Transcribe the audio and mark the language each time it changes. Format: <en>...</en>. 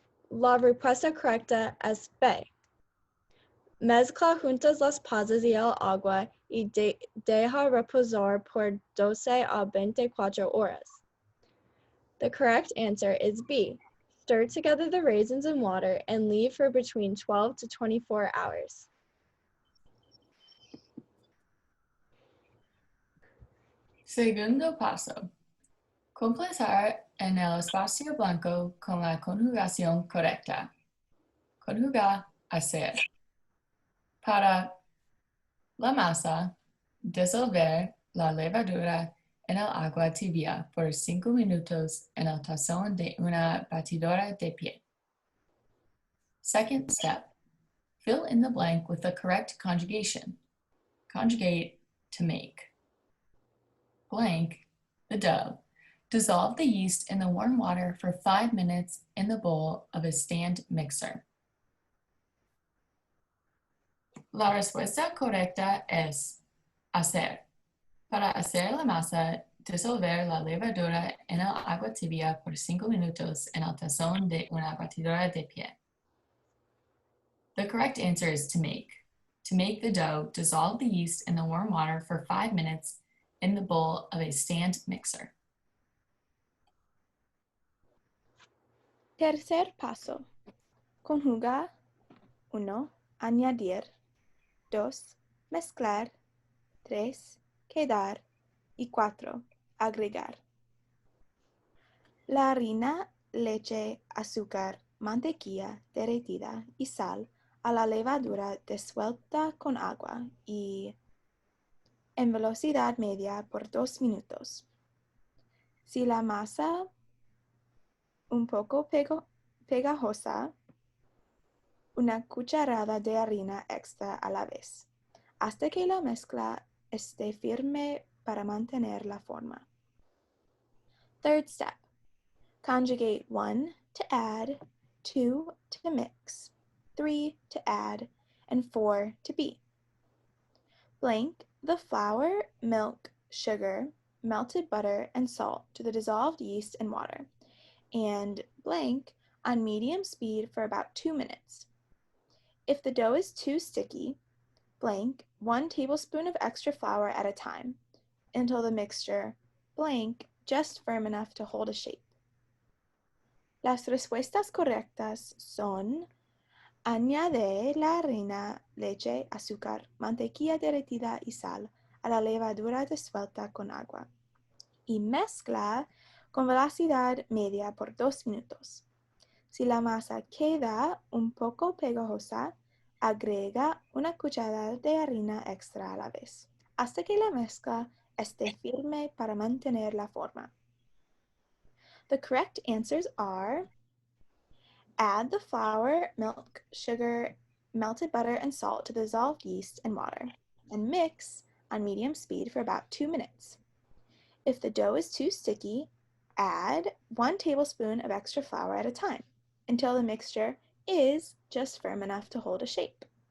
<es>La respuesta correcta es B. Mezcla juntas las pasas y el agua y deja reposar por 12 a 24 horas.</es> <en>The correct answer is B. Stir together the raisins and water and leave for between 12 to 24 hours.</en> <es>Segundo paso. Completar en el espacio blanco con la conjugación correcta. Conjugar hacer. Para la masa, disolver la levadura en el agua tibia por 5 minutos en el tazón de una batidora de pie.</es> <en>Second step. Fill in the blank with the correct conjugation. Conjugate to make. Blank, the dough. Dissolve the yeast in the warm water for 5 minutes in the bowl of a stand mixer.</en> <es>La respuesta correcta es hacer. Para hacer la masa, disolver la levadura en el agua tibia por 5 minutos en el tazón de una batidora de pie.</es> <en>The correct answer is to make. To make the dough, dissolve the yeast in the warm water for 5 minutes in the bowl of a stand mixer.</en> <es>Tercer paso. Conjugar. 1. Añadir. 2. Mezclar. 3. Quedar. Y 4. Agregar. La harina, leche, azúcar, mantequilla derretida y sal a la levadura disuelta con agua y en velocidad media por 2 minutos. Si la masa un poco pegajosa, una cucharada de harina extra a la vez, hasta que la mezcla esté firme para mantener la forma.</es> <en>Third step. Conjugate 1 to add, 2 to mix, 3 to add, and 4 to beat. Blank the flour, milk, sugar, melted butter, and salt to the dissolved yeast and water, and blank on medium speed for about 2 minutes. If the dough is too sticky, blank 1 tablespoon of extra flour at a time until the mixture blank just firm enough to hold a shape.</en> <es>Las respuestas correctas son: añade la harina, leche, azúcar, mantequilla derretida y sal a la levadura disuelta con agua y mezcla con velocidad media por 2 minutos. Si la masa queda un poco pegajosa, agrega una cucharada de harina extra a la vez, hasta que la mezcla esté firme para mantener la forma.</es> <en>The correct answers are: add the flour, milk, sugar, melted butter, and salt to the dissolved yeast and water, and mix on medium speed for about 2 minutes. If the dough is too sticky, add 1 tablespoon of extra flour at a time until the mixture is just firm enough to hold a shape.</en>